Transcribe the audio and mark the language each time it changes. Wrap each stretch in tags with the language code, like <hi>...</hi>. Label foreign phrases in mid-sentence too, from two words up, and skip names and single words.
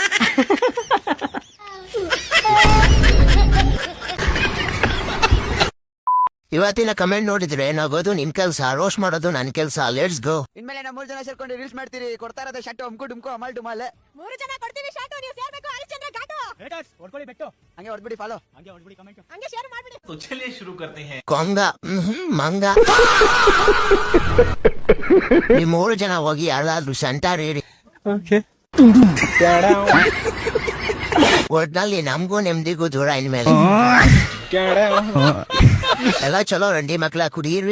<kn>ಇವತ್ತಿನ ಕಮೆಂಟ್ ನೋಡಿದ್ರೆ ನಗೋದು ನಿನ್ ಕೆಲ್ಸ, ರೋಸ್ಟ್ ಮಾಡೋದು ನನ್ ಕೆಲ್ಸ.</kn> <en>Let's go.</en> <kn>ಇನ್ಮೇಲೆ ನಾವು 3 ಜನ ಸೇರ್ಕೊಂಡು ರೀಲ್ಸ್ ಮಾಡ್ತೀರಿ. ಕೊಡ್ತಾ ಇರೋದು ಶರ್ಟ್ ಅಮ್ಕು ಡುಮ್ಕು ಅಮಲ್ ಡುಮಾಲೆ. 3 ಜನ ಕೊಡ್ತೀವಿ ಶರ್ಟ್, ನೀವು ಸೇರ್ಬೇಕು. ಹರಿಶ್ಚಂದ್ರ ಘಾಟು ಹೊಡ್ಕೊಳ್ಳಿ ಬೆಟ್ಟು. ಹಂಗೆ ಹೊಡ್ಬಿಡಿ, ಫಾಲೋ ಹಂಗೆ ಹೊಡ್ಬಿಡಿ, ಕಮೆಂಟ್ ಹಂಗೆ ಶೇರ್ ಮಾಡ್ಬಿಡಿ.</kn> <hi>तो चलिए शुरू करते हैं.</hi> <kn>ಕೊಂಗ ಮಂಗ. ನೀವು 3 ಜನ ಹೋಗಿ ಯಾರಾದ್ರೂ ಸೆಂಟರ್ ಹೇಳಿ. ಒಟ್ನಲ್ಲಿ ನಮ್ಗೂ ನೆಮ್ಮದಿಗೂ ದೂರ ಇನ್ಮೇಲೆ. ಎಲ್ಲ ಚಲೋ ರಂಡಿ ಮಕ್ಳ, ಕುಡೀರಿ.</kn>